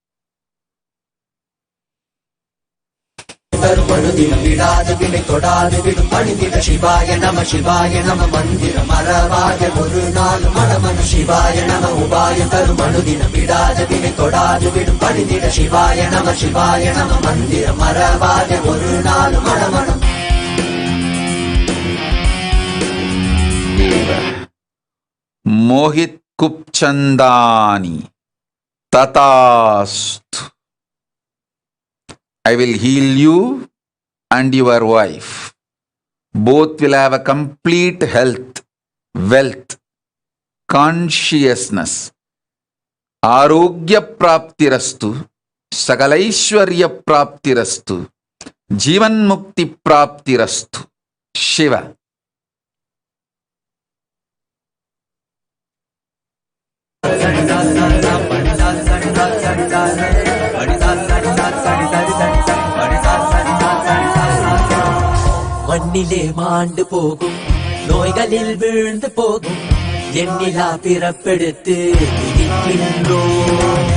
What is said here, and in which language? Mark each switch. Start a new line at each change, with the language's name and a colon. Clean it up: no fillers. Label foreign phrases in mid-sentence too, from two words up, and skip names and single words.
Tamil: தருமனுதினம் விடாது வினை தொடாது விடும் பணிந்திட சிவாய நம சிவாய நம மந்திரம் மறவாத ஒரு நாள் மனமனு சிவாய நம உபாய தருமனுதினம் விடாது வினை தொடாது விடும் பணிந்திட சிவாய நம மந்திரம் மறவாத ஒரு நாள் மனமனு.
Sanskrit: மோஹித் कुप्सन्तानि तथास्तु.
English: I will heal you and your wife. Both will have a complete health, wealth, consciousness.
Sanskrit: आरोग्य प्राप्तिरस्तु सकलैश्वर्य प्राप्तिरस्तु जीवन् मुक्ति प्राप्तिरस्तु. Shiva.
Tamil: மண்ணிலே மாண்டு போகும், நோய்களில் வீழ்ந்து போகும், எண்ணிலா பிறப்பெடுத்து விதிக்கின்றோம்.